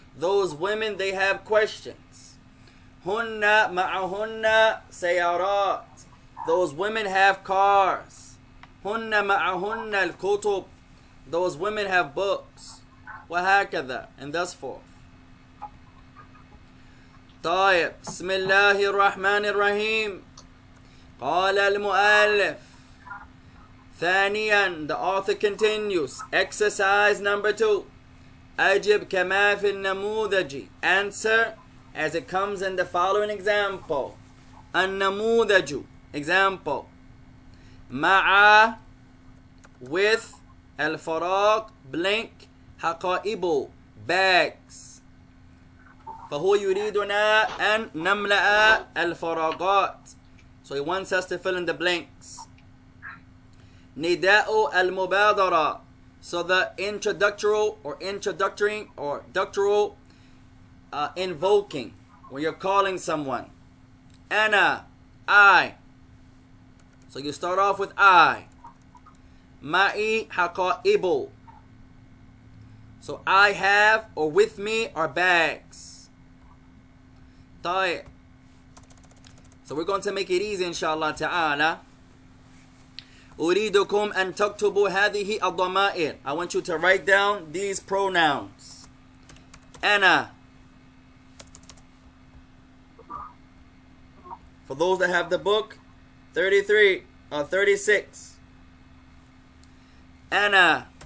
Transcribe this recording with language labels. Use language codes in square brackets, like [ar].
[en] Those women, they have questions. [ar] Hunna ma'ahunna sayarat. [en] Those women have cars. [ar] Hunna ma'ahunna al-kutub. [en] Those women have books. [ar] وهكذا, [en] and thus forth. [ar] طيب, بسم الله الرحمن الرحيم. قال المؤلف. ثانيا, [en] the author continues. Exercise number 2. [ar] أجب كما في النموذج. [en] Answer as it comes in the following example. [ar] النموذج. [en] Example. [ar] مع, [en] with, [ar] الفراغ, [en] blank, [ar] حقائب, [en] bags. [ar] فهو يريدنا أن نملأ الفراغات. [en] So he wants us to fill in the blanks. [ar] نداء المبادرة. [en] So the introductory invoking, when you're calling someone. أنا, I. So you start off with I. [ar] معي حقائب. [en] So I have, or with me, are bags. [ar] طيب. [en] So we're going to make it easy inshallah ta'ala. [ar] أريدكم أن تكتبوا هذه الضمائر. [en] I want you to write down these pronouns. [ar] أنا. [en] For those that have the book, 33 or 36. [ar] أنا.